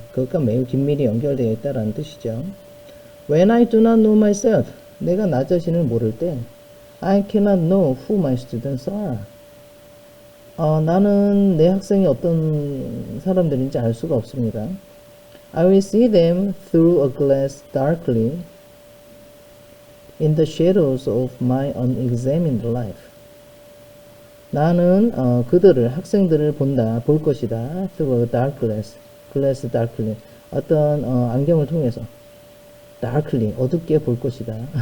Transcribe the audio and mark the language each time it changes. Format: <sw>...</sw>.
<ko>그것과 매우 긴밀히 연결되어 있다는 뜻이죠.</ko> <en>When I do not know myself,</en> <ko>내가 나 자신을 모를 때</ko> <en>I cannot know who my students are.</en> <ko>나는 내 학생이 어떤 사람들인지 알 수가 없습니다.</ko> <en>I will see them through a glass darkly in the shadows of my unexamined life.</en> <ko>나는 학생들을 볼 것이다.</ko> <en>through a dark glass darkly.</en> <ko>어떤 안경을 통해서 darkly, 어둡게 볼 것이다.</ko>